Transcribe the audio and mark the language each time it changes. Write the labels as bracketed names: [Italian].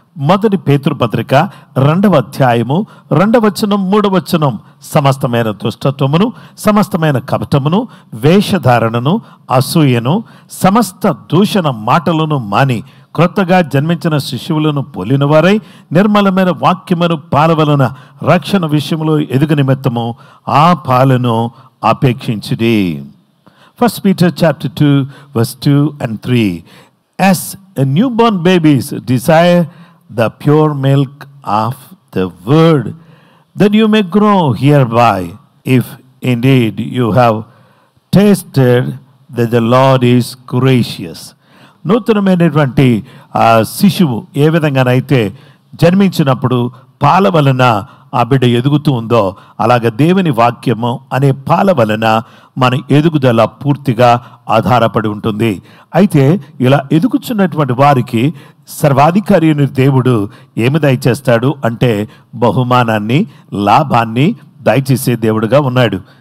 [Telugu] మొదటి పేతురు పత్రిక 2వ అధ్యాయము 2వ వచనం 3వ వచనం, సమస్తమైన దుష్టత్వమును, సమస్తమైన కపటమును, వేషధారణను, అసూయను, సమస్త దూషణ మాటలను మాని క్రొత్తగా జన్మించిన శిశువులను పోలిన వారై నిర్మలమైన వాక్యమును పాల వలన రక్షణ విషయంలో ఎదుగు నిమిత్తము ఆ పాలను అపేక్షించుడి. [English] 1 Peter chapter 2 verse 2 and 3, as a newborn babies desire the pure milk of the word, that you may grow hereby, if indeed you have tasted that the Lord is gracious. [Telugu] నూతనమైనటువంటి శిశువు ఏ విధంగానైతే జన్మించినప్పుడు పాల వలన ఆ బిడ్డ ఎదుగుతూ ఉందో, అలాగే దేవుని వాక్యము అనే పాల వలన మన ఎదుగుదల పూర్తిగా ఆధారపడి ఉంటుంది. అయితే ఇలా ఎదుగుచున్నటువంటి వారికి సర్వాధికారి దేవుడు ఏమి దయచేస్తాడు అంటే బహుమానాన్ని, లాభాన్ని దయచేసే దేవుడుగా ఉన్నాడు.